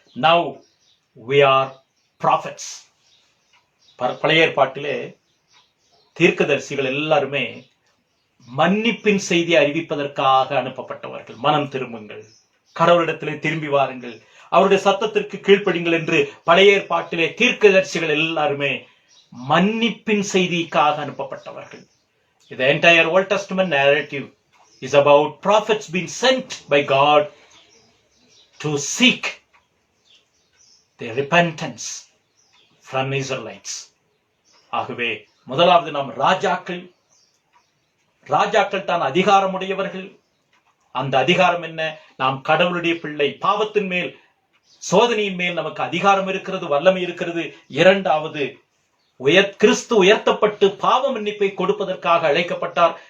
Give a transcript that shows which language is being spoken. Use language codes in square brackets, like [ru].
[en] Now we are prophets. [ta] பழைய ஏற்பாட்டிலே தீர்க்கதரிசிகள் எல்லாருமே மன்னிப்பின் செய்தி அறிவிப்பதற்காக அனுப்பப்பட்டவர்கள். மனம் திரும்புங்கள், கடவுளிடத்திலே திரும்பி வாருங்கள், அவருடைய சத்தத்திற்கு கீழ்ப்படிங்கள் என்று பழைய ஏற்பாட்டிலே தீர்க்கதரிசிகள் எல்லாருமே மன்னிப்பின் செய்திக்காக அனுப்பப்பட்டவர்கள். [en] The entire Old Testament narrative is about prophets being sent by God to seek their repentance from Israelites. [ta] ஆகவே முதலாவது நாம் ராஜாக்கள் தான் அதிகாரமுடையவர்கள். அந்த அதிகாரம் என்ன? நாம் கடவுளுடைய பிள்ளை. பாவத்தின் மேல், சோதனையின் மேல் நமக்கு அதிகாரம் இருக்கிறது, வல்லமை இருக்கிறது. இரண்டாவது, கிறிஸ்து உயர்த்தப்பட்டு பாவ மன்னிப்பை கொடுப்பதற்காக அழைக்கப்பட்டார்.